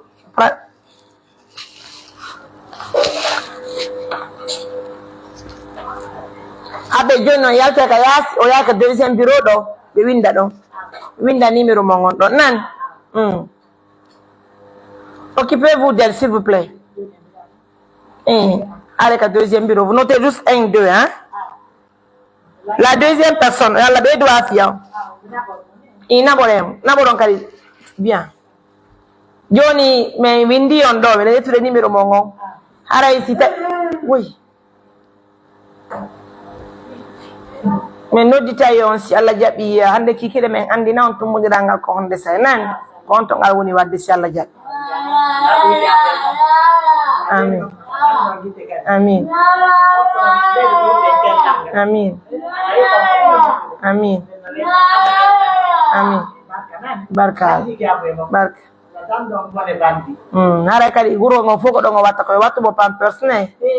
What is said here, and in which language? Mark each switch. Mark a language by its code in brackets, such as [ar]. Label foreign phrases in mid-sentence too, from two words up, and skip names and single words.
[ff] aɓe joni noon yalta ka yaasi o yaka [fr] deuxiéme bureau [ff] ɗo ɓe winda ɗon winda numéro mo gon ɗon nani [fr] occupez-vous d'elle s'il vous plaît allez ka deuxième bureau vous notez juste 1 2 hein la deuxième personne [ff] yalla ɓe [fr] doit fiya [ff] naɓoɗon kadi bien joni min windi on ɗo ɓeɗa yettude numéro mo gon haray si oui min nodditayi on si Allah jaɓi hande kikiɗe men andina on tummodiral ngal ko honde say nani ko on to ngal woni wadde si Allah jaɓi amin amin amin amin amin barka barka haray kadi wuro ngo fof ko ɗon o watta koye wattu mo pampers ne